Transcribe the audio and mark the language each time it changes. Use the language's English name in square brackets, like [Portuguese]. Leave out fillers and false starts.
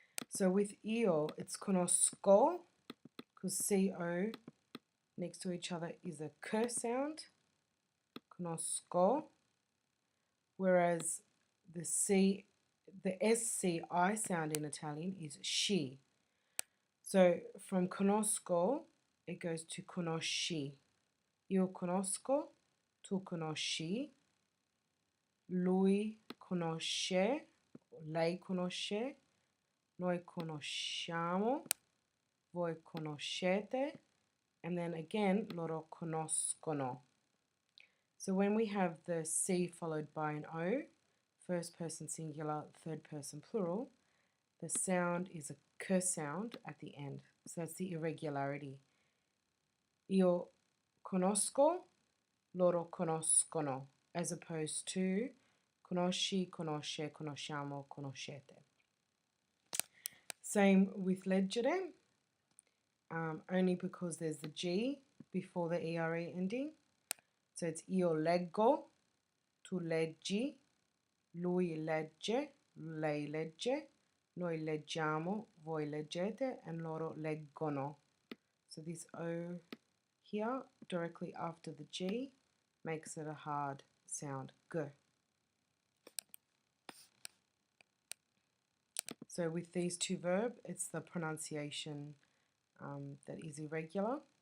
[English] So with io, it's conosco, because CO next to each other is a k sound, conosco, whereas the SCI sound in Italian is she. So from conosco, it goes to conosci. [Italian] Io conosco, tu conosci, lui conosce, lei conosce, noi conosciamo, voi conoscete, [English] and then again, [Italian] loro conoscono. [English] So when we have the C followed by an O, first person singular, third person plural, the sound is a k sound at the end. So that's the irregularity. [Italian] Io conosco, loro conoscono, [English] as opposed to [Italian] conosci, conosce, conosciamo, conoscete. [English] Same with leggere, only because there's the G before the ERE ending. So it's [Italian] io leggo, tu leggi, lui legge, lei legge, noi leggiamo, voi leggete, and loro leggono. [English] So this O here, directly after the G, makes it a hard sound, G. So with these two verbs, it's the pronunciation that is irregular.